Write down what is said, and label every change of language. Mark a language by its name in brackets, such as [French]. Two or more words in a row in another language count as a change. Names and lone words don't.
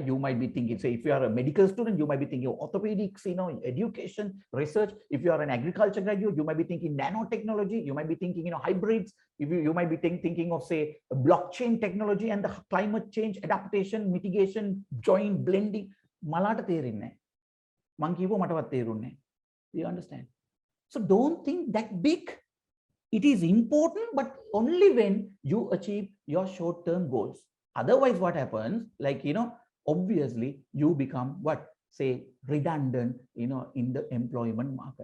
[English] You might be thinking, say, if you are a medical student, you might be thinking orthopedics, education, research. If you are an agriculture graduate, you might be thinking nanotechnology. You might be thinking, hybrids. If you might be thinking of, say, blockchain technology and the climate change, adaptation, mitigation, joint blending. Malata terinne. Mankivo matavat terunne. You understand? So don't think that big. It is important, but only when you achieve your short-term goals. Otherwise, what happens? Like, obviously you become what? Say, redundant, in the employment market.